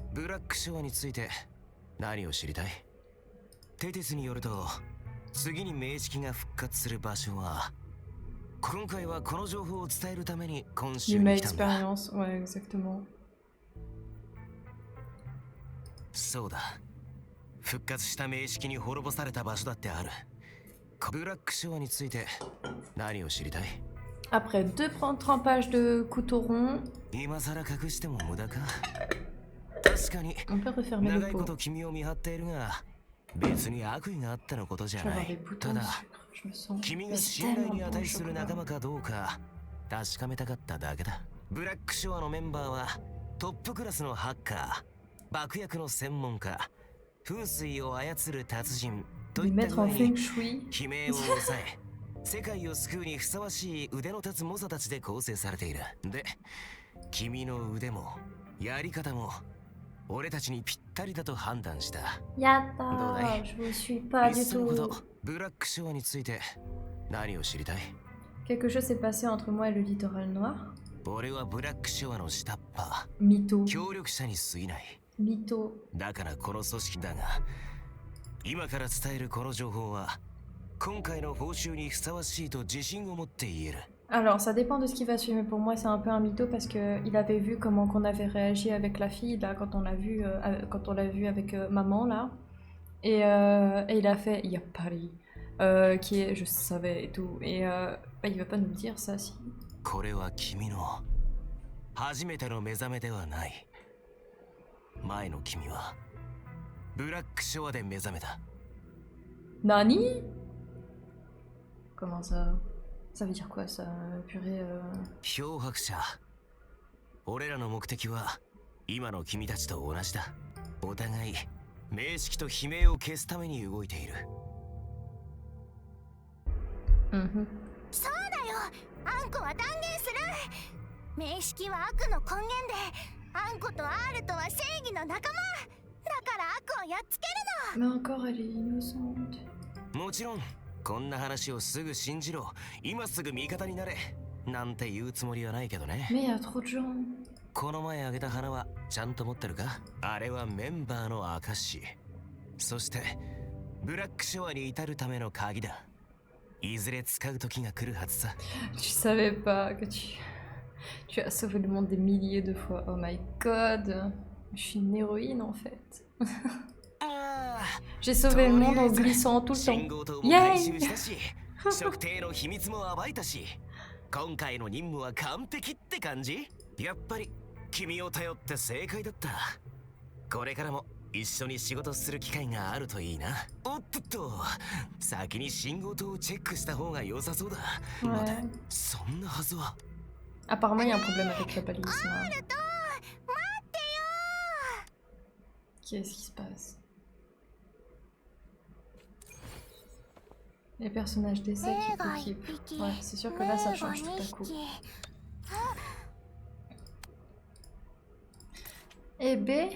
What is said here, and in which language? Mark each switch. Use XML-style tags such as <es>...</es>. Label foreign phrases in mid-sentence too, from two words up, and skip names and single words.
<ja>ブラックショアについて何を知りたい？テティスによると、次に名式が復活する場所は今回はこの情報を伝えるために今週</ja> <fr>L'humain</fr> <ja>に来たんだ。</ja> <fr>expérience, ouais, exactement.</fr> <ja>そうだ。復活した名式に滅ぼされた場所だってある。ブラックショアについて何を知りたい？</ja> <fr>Après 2 trempages de couteau rond,</fr> <ja>今さら隠しても無駄か。確かに</ja> <fr>on peut refermer</fr> <ja>長</ja> <fr>le</fr> <ja>いこ</ja> <fr>pot.</fr> <ja>と君を見張っているが、別に悪意があってのことじ</ja> <fr>Je</fr> <ja>ゃ</ja> <fr>vais</fr> <ja>な</ja> <fr>avoir des</fr> <ja>い。</ja> <fr>boutons</fr> <ja>た</ja> <fr>de</fr> <ja>だ</ja> <fr>sucre, je me sens.</fr> <ja>君</ja> <fr>Mais</fr> <ja>が</ja> <fr>c'est</fr> <ja>信頼</ja> <fr>tellement</fr> <ja>に</ja> <fr>bon</fr> <ja>値</ja> <fr>le</fr> <ja>する</ja> <fr>chocolat.</fr> <ja>仲間かどうか確かめたかっただけだ。ブラックショアのメンバーはトップクラスのハッカー、爆薬の専門家、風水を操る達人と</ja> <fr>Les</fr> <ja>いった</ja> <fr>mettre</fr> <ja>具合</ja> <fr>en feng</fr> <ja>に</ja> <fr>shui.</fr> <ja>悲鳴を抑え世界を救うにふさわしい腕の立つ猛者たちで構成されている。で、君の腕もやり方も俺たちにぴったりだと判断した。</ja> <fr>Yatta, je vous suis pas</fr> <ja>いっ</ja> <fr>du</fr> <ja>そのこと</ja> <fr>tout.</fr> <ja>ブラックショアについて何を知りたい？</ja> <fr>Quelque chose s'est passé entre moi et le littoral noir.</fr> <ja>俺はブラックショアの下っ端</ja> <fr>Mytho.</fr> <ja>協力者に過ぎない。</ja> <fr>Mytho.</fr> <ja>だからこの組織だが、今から伝えるこの情報は今回の報酬にふさわしいと自信を持って言える。</ja> <fr>Alors, ça dépend de ce qui va suivre, mais pour moi, c'est un peu un mytho parce que il avait vu comment qu'on avait réagi avec la fille, là, quand on l'a vu avec maman, là. Et il a fait, il y a Paris, qui est, je savais et tout. Et bah, il va pas nous le dire, ça, si.</fr> <ja>これは君の初めての目覚めではない。前の君はブラックショアで目覚めた。</ja> <fr>Nani? Comment ça? Ça veut dire quoi, ça? Purée,</fr> <ja>漂白者。俺らの目的は今の君たちと同じだ。お互い名式と悲鳴を消すために動いている。 mhm. そうだよ、あんこは断言する。名式は悪の根源で、あんこと R とは正義の仲間だから悪をやっつけるの。</ja> <fr>Mais encore, elle est innocente.</fr> <ja>もちろんこんな話をすぐ信じろ、今すぐ味方になれなんて言うつもりはないけどね。</ja> <fr>Mais il y a trop de gens.</fr> <ja>この前あげた花はちゃんと持ってるか？あれはメンバーの証。そしてブラックショアに至るための鍵だ。いずれ使う時が来るはずさ。</ja> <fr>Tu savais pas que tu as sauvé le monde des milliers de fois.</fr> <en>Oh my god.</en> <fr>Je suis une héroïne en fait.</fr> <ja>ああ、</ja> <fr>J'ai sauvé le monde en glissant tout</fr> <ja>信</ja> <fr>le</fr> <ja>号</ja> <fr>temps.</fr> <ja>灯も回収 Yay! したし、測定の秘密も暴いたし、今回の任務は完璧って感じ？やっぱり君を頼って正解だった。これからも一緒に仕事する機会があるといいな。おっとっと、先に信号灯をチェックした方が良さそうだ。待て、そんなはずは。</ja> <fr>Apparemment, il y a un problème avec la balise. Là.</fr> <ja>待ってよ</ja> <fr>Qu'est-ce qui se passe? Les personnages d'essai qui équipent. Ouais, c'est sûr que là, ça change tout à coup. Et B?</fr>